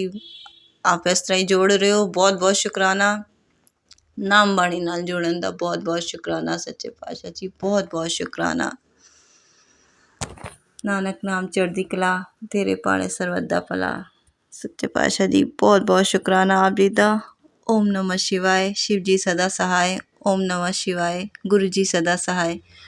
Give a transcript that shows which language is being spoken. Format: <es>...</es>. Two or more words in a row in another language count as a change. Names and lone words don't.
<hi>आप इस तरह ही जोड़ रहे हो, बहुत बहुत शुकराना।</hi> <pa>ਨਾਮ ਬਾਣੀ ਨਾਲ ਜੋੜਨ ਦਾ ਬਹੁਤ ਬਹੁਤ ਸ਼ੁਕਰਾਨਾ ਸੱਚੇ ਪਾਤਸ਼ਾਹ ਜੀ, ਬਹੁਤ ਬਹੁਤ ਸ਼ੁਕਰਾਨਾ। ਨਾਨਕ ਨਾਮ ਚੜ੍ਹਦੀ ਕਲਾ ਤੇਰੇ ਪਾਲੇ ਸਰਵਦਾ ਭਲਾ ਸੱਚੇ ਪਾਤਸ਼ਾਹ ਜੀ, ਬਹੁਤ ਬਹੁਤ ਸ਼ੁਕਰਾਨਾ ਆਪ ਜੀ ਦਾ।</pa> <sa>ओम नमः शिवाय।</sa> <hi>शिव जी सदा सहाय।</hi> <sa>ओम नमः शिवाय।</sa> <hi>गुरु जी सदा सहाय।</hi>